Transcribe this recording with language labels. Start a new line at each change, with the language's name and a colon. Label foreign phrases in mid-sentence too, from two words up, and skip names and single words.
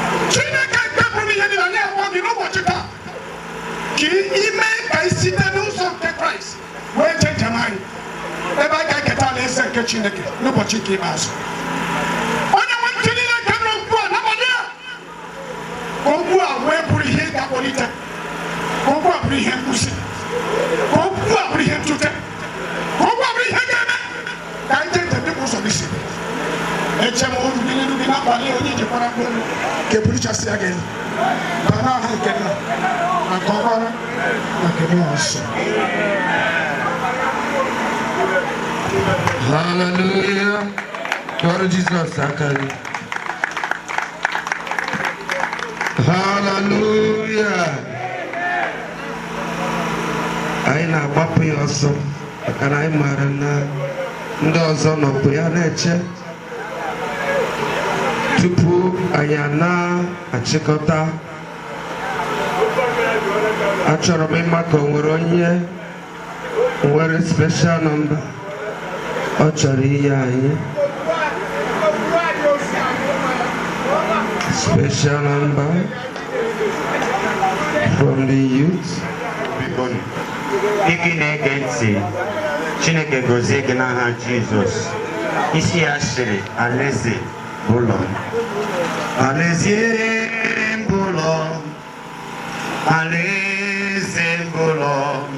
Igbo: Qui y met, nke Chineke n'ụbọchị nke ikpeazụ. Onye nwe ntị niile nke nọ ugbu a n'abalị a, okwu a wee bụrụ ihe ga-akpọlite, okwu a bụrụ ihe nkwụsị, okwu a bụrụ ihe ntute, okwu a bụrụ ihe ga-eme ka ndị njem dị ụzọ gị si. Eche m oru gị n'iru gị n'abalị onye jikwara mkpụrụ ka ebulichasị ya gị ba n'aha nke Nna na nke Ọkpara na nke Mmụọ Nsọ.
English: Hallelujah. Glory to Jesus. Hallelujah.
Igbo: Anyị na-agbapụ ya ọsọ maka na anyị maara na ndị ọzọ nọpụ ya na-eche tupu anyị na-achịkọta. Achọrọ m ịma ka o nwere onye nwere
English: special number
Igbo: ọ chọrọ inye anyị.
English: Special number from the youth.
Igbo: Ị na-ege ntị, Chineke gozie gị n'aha Jizọs. Isi ya sịrị alaeze ụlọ m. Alaeze ụlọ m. Alaeze ụlọ m.